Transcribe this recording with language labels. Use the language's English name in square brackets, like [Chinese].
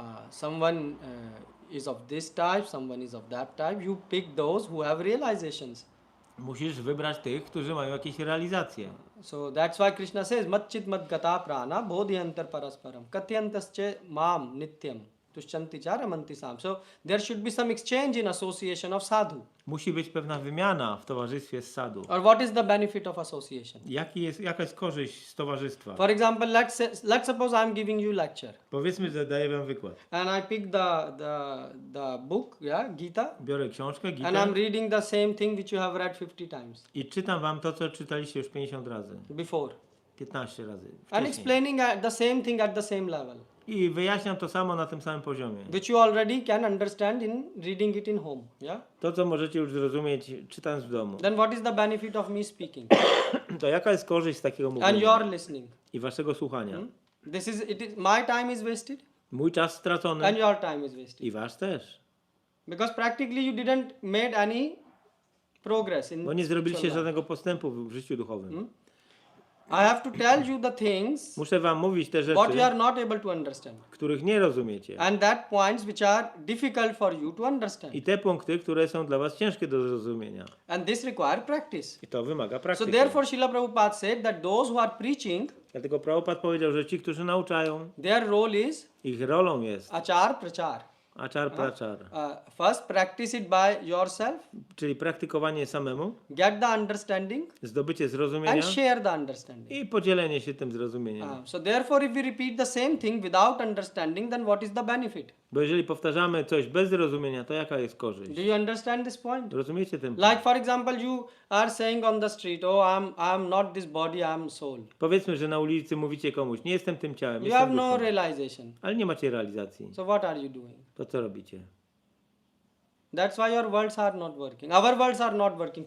[English] Someone is of this type, someone is of that type. You pick those who have realizations. [Polish] Musisz wybrać tych, którzy mają jakieś realizacje. [English] So that's why Krishna says, [Sanskrit] "Matchit madgata prana bodhyantar parasparam katyantascha mam nityam tushyanti cha ramanti sam." [English] So there should be some exchange in association of sadhu. [Polish] Musi być pewna wymiana w towarzystwie z sadhu. [English] Or what is the benefit of association? [Polish] Jaka jest korzyść z towarzystwa? [English] For example, let's suppose I'm giving you lecture, [Polish] Powiedzmy, że daję wam wykład. [English] and I pick the book, yeah, Gita, [Polish] Biorę książkę, [English] and [Polish] Gitę [English] I'm reading the same thing which you have read 50 times [Polish] i czytam wam to, co czytaliście już 50 razy. [English] before, [Polish] 15 razy [English] and [Polish] wcześniej. [English] explaining the same thing at the same level, [Polish] I wyjaśniam to samo na tym samym poziomie. [English] which you already can understand in reading it in home, yeah. [Polish] To, co możecie już zrozumieć czytając w domu. [English] Then what is the benefit of me speaking [Polish] To jaka jest korzyść z takiego [English] and [Polish] mówienia [English] you're listening? [Polish] i waszego słuchania? [English] My time is wasted [Polish] Mój czas stracony [English] and your time is wasted, [Polish] i wasz też. [English] because practically you didn't made any progress in [Polish] Bo nie zrobiliście [English] spiritual life. [Polish] żadnego postępu w życiu duchowym. [English] I have to tell you the things [Polish] Muszę wam mówić te [English] what you [Polish] rzeczy, [English] are not able to understand, [Polish] których nie rozumiecie. [English] and that points which are difficult for you to understand, [Polish] I te punkty, które są dla was ciężkie do zrozumienia. [English] and this require practice. [Polish] I to wymaga [English] So [Polish] praktyki. [English] therefore Srila Prabhupada said that those who are preaching, [Polish] Dlatego Prabhupada powiedział, że ci, którzy nauczają, [English] their role is [Polish] ich rolą jest [English] achar prachar. [Polish] achar prachar, [English] First practice it by yourself, [Polish] czyli praktykowanie samemu, [English] get the understanding, [Polish] zdobycie zrozumienia [English] and share the understanding. [Polish] i podzielenie się tym zrozumieniem. [English] So therefore if we repeat the same thing without understanding, then what is the benefit? [Polish] Bo jeżeli powtarzamy coś bez zrozumienia, to jaka jest korzyść? [English] Do you understand this point? [Polish] Rozumiecie ten [English] Like [Polish] punkt? [English] for example, you are saying on the street, "Oh, I'm not this body, I'm soul." [Polish] Powiedzmy, że na ulicy mówicie komuś, nie jestem tym ciałem, [English] You have [Polish] jestem [English] no [Polish] duszą. [English] realization. [Polish] Ale nie macie realizacji. [English] So what are you doing? [Polish] To co robicie? [English] That's why your words are not working. Our words are not working.